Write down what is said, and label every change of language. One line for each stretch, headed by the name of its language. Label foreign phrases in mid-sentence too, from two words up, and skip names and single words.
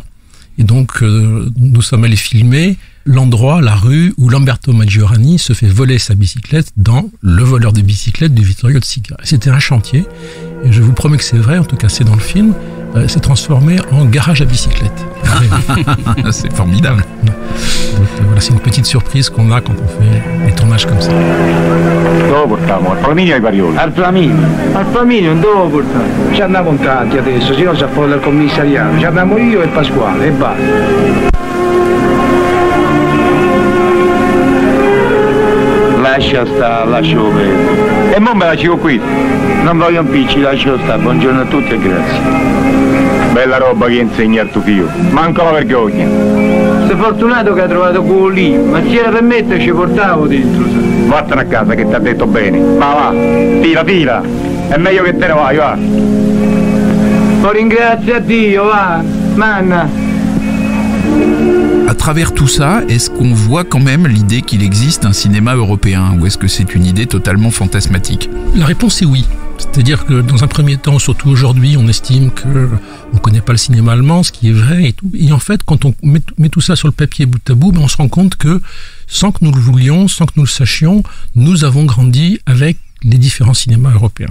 French: Et donc nous sommes allés filmer l'endroit, la rue où Lamberto Maggiorani se fait voler sa bicyclette dans Le voleur de bicyclette de Vittorio De Sica. C'était un chantier, et je vous promets que c'est vrai, en tout cas c'est dans le film, s'est transformé en garage à bicyclette. C'est formidable. Donc, voilà, c'est une petite surprise qu'on a quand on fait des tournages comme ça.
Italian: Dove portiamo? Al Flaminio ai Parioli? Al Flaminio? Al Flaminio, dove portare? Ci andiamo in tanti adesso, se no si affolla il commissariato. Ci andiamo io e Pasquale, e basta. Lascia stare, lascio vedere. E mo me la ciò qui. Non voglio impicci, lascio stare. Buongiorno a tutti e grazie. Bella roba che insegna al tuo figlio. Manca la vergogna. Sei fortunato che hai trovato quello lì, ma se era per me te ci portavo dentro. Vattene a casa che ti ha detto bene. Ma va, tira. È meglio che te ne vai, va. Ma ringrazia a Dio, va. Manna.
French: À travers tout ça, est-ce qu'on voit quand même l'idée qu'il existe un cinéma européen ou est-ce que c'est une idée totalement fantasmatique? La réponse est oui. C'est-à-dire que dans un premier temps, surtout aujourd'hui, on estime qu'on ne connaît pas le cinéma allemand, ce qui est vrai et tout. Et en fait, quand on met tout ça sur le papier bout à bout, on se rend compte que sans que nous le voulions, sans que nous le sachions, nous avons grandi avec les différents cinémas européens.